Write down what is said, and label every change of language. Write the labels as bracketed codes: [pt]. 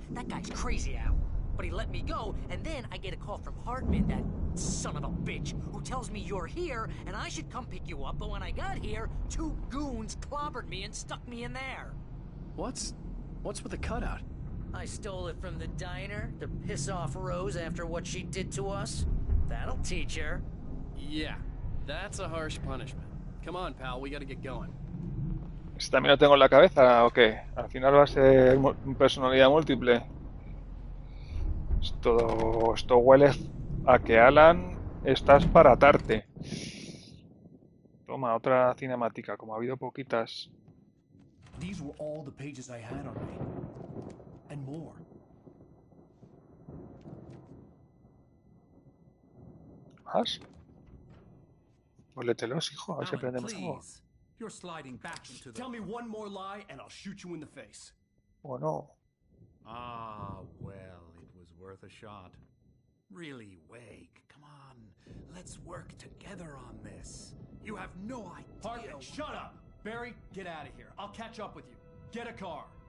[en] That guy's crazy, Al. But he let me go, and then I get a call from Hartman, that son of a bitch, who tells me you're here, and I should come pick you up, but when I got here, 2 goons clobbered me and stuck me in there. What's with the cutout? I stole it from the diner to piss off Rose after what she did to us. That'll teach her. Yeah, that's a harsh punishment. Come on, pal, we gotta get going. [es] ¿Este también lo tengo en la cabeza o qué? Al final va a ser personalidad múltiple. Esto huele a que Alan estás para atarte. Toma, otra cinemática, como ha habido poquitas. [en] These were all the pages I had on me. And more. [es] ¿Más? Pues lételos, hijo, a ver si aprendemos algo. [en] You're sliding back into the... Tell me one more lie and I'll shoot you in the face. [es] ¿O no? [en] Ah, well, it was worth a shot. Really, Wake, come on. Let's work together on this. You have no idea... Hartman, shut up! Barry, get out of here. I'll catch up with you. Get a car.